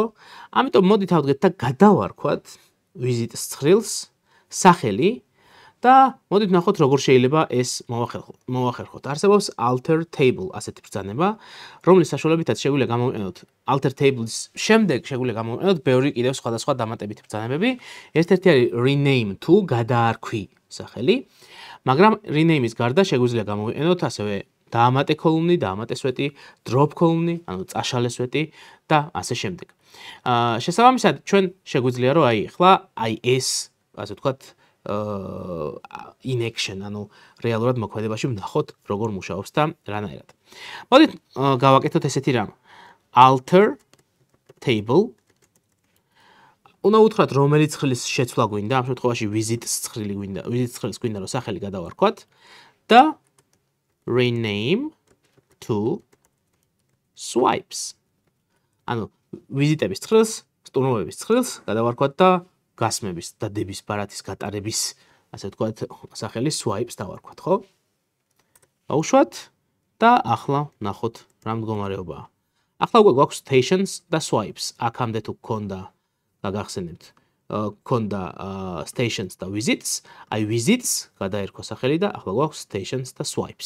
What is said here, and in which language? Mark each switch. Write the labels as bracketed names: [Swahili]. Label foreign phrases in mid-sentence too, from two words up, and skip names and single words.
[Georgian] ამიტომ მოდით ავდგეთ და გადავარქვათ visits ცხრილს სახელი და მოდით ნახოთ როგორ შეიძლება ეს მოვახერხოთ. არსებობს [English] alter table [Georgian] ასეთი ბრძანება, რომლის საშუალებითაც შეგვიძლია გამოვიყენოთ [English] alter table- [Georgian] ის შემდეგ შეგვიძლია გამოვიყენოთ ბევრი კიდევ სხვადასხვა დამატებითი ბრძანებები. ერთ-ერთი არის [English] rename to [Georgian] გადაარქვი სახელი, მაგრამ rename-ის გარდა შეგვიძლია გამოვიყენოთ ასევე დაამატე კოლუმნი, დაამატე სვეტი, [English] drop column, [Georgian] ანუ წაშალე სვეტი და ასე შემდეგ. შესაბამისად, ჩვენ შეგვიძლია რომ ახლა ეს ასე ვთქვათ [English] in action, [Georgian] ანუ რეალურად მოქმედებაში ვნახოთ როგორ მუშაობს და რანაირად. მოდით გავაკეთოთ ესეთი რამ. [English] alter table. [Georgian] უნდა უთხრათ რომელი ცხრილის შეცვლა გვინდა, ამ შემთხვევაში visits ცხრილი გვინდა, visits ცხრილის გვინდა რომ სახელი გადავარქვათ და [English] rename to swipes. [Georgian] ანუ ვიზიტების ცხრილს, სტუმრობების ცხრილს გადავარქვათ და გასმების და დების ბარათის გატარების, ასე ვთქვათ, სახელი swipes დავარქვათ, ხო? გავუშვათ და ახლა ნახოთ რა მდგომარეობაა. ახლა უკვე გვაქვს stations და swipes. აქამდე თუ გქონდა და გახსენებთ, გქონდა stations და visits, აი visits გადაერქვა სახელი და ახლა გვაქვს stations და swipes.